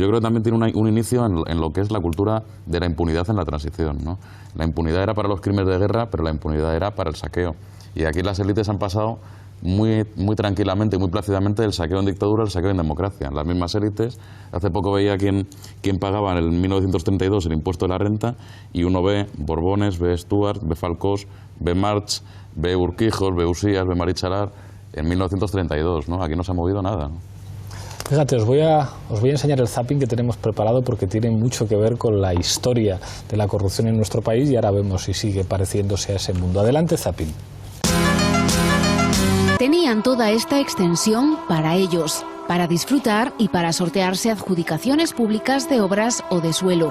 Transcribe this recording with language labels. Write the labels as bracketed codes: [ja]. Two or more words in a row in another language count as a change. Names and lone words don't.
[es] Yo creo que también tiene un inicio en lo que es la cultura de la impunidad en la transición, ¿no? La impunidad era para los crímenes de guerra, pero la impunidad era para el saqueo. Y aquí las élites han pasado muy tranquilamente y muy plácidamente del saqueo en dictadura al saqueo en democracia. Las mismas élites, hace poco veía quién pagaba en 1932 el impuesto de la renta y uno ve Borbones, ve Stuart, ve Falcós, ve March, ve Urquijos, ve Usías, ve Marichalar en 1932, ¿no? Aquí no se ha movido nada, ¿no? Fíjate, os voy a enseñar el zapping que tenemos preparado porque tiene mucho que ver con la historia de la corrupción en nuestro país y ahora vemos si sigue pareciéndose a ese mundo. Adelante, zapping. Tenían toda esta extensión para ellos, para disfrutar y para sortearse adjudicaciones públicas de obras o de suelo.